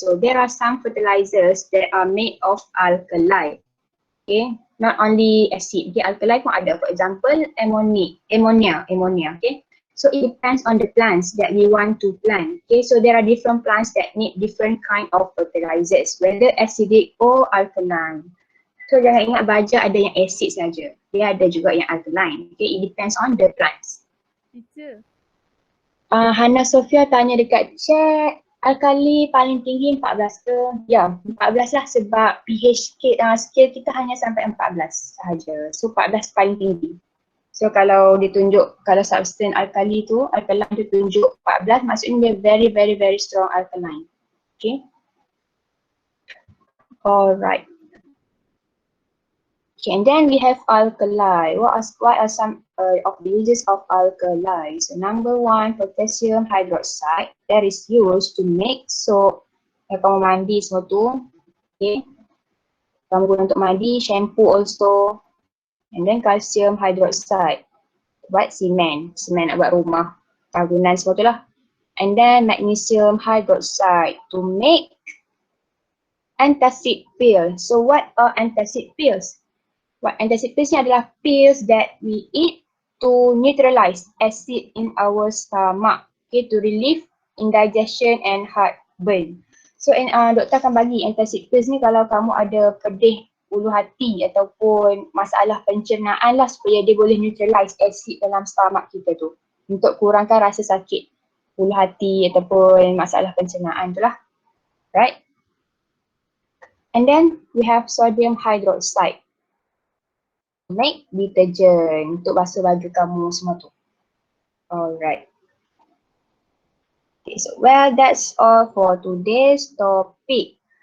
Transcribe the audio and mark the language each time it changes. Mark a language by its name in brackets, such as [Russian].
[English] So there are some fertilizers that are made of alkali. Okay, not only acid. Okay, alkali [Malay] pun ada. [English] For example, ammonia. Okay, so it depends on the plants that we want to plant. Okay, so there are different plants that need different kind of fertilizers, whether acidic or alkaline. [Malay] So jangan ingat baja ada yang acid saja. Dia ada juga yang alkaline. [English] Okay, it depends on the plants. Teacher. [Malay] Hana Sofia tanya dekat chat, alkali paling tinggi 14 ke? Ya, 14 lah sebab pH scale kita hanya sampai 14 sahaja. So 14 paling tinggi. So kalau ditunjuk, kalau substance alkali tu, alkaline tu tunjuk 14, maksudnya dia [English] very very very strong alkaline. [Malay] Okay. [English] Alright. Okay, and then we have alkali. What are some of the uses of alkali? So number one, potassium hydroxide that is used to make soap. [Malay] Kamu mandi semua tu, okay. Kamu guna untuk mandi, shampoo also. [English] And then [Malay] calcium hydroxide buat semen nak buat rumah, bangunan semua tu lah. [English] And then magnesium hydroxide to make antacid pill. So what are antacid pills? Antacid pills [Malay] ni adalah [English] pills that we eat to neutralize acid in our stomach, okay, to relieve indigestion and heartburn. [Malay] So doktor akan bagi antacid pills ni kalau kamu ada pedih ulu hati ataupun masalah pencernaan lah, supaya dia boleh neutralize acid dalam stomach kita tu untuk kurangkan rasa sakit ulu hati ataupun masalah pencernaan tu lah, right? [English] And then we have sodium hydroxide. Make detergent [Malay] untuk basuh baju kamu semua tu. [English] Alright. Okay, so well that's all for today's topic.